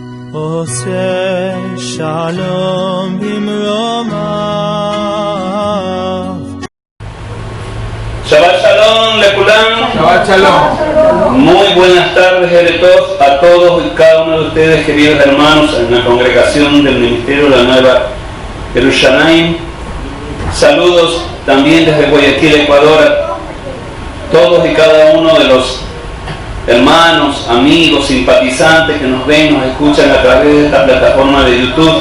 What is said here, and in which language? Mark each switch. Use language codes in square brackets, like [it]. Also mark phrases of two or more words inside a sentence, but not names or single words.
[he] עושה שלום במרומיו. שבת שלום, לכולם. שבת שלום. [es] Muy buenas tardes a todos y cada uno de ustedes, queridos hermanos, en la congregación del Ministerio de la Nueva Jerusalén. Saludos también desde Guayaquil, Ecuador, a todos y cada uno de los hermanos, amigos, simpatizantes que nos ven, nos escuchan a través de esta plataforma de YouTube.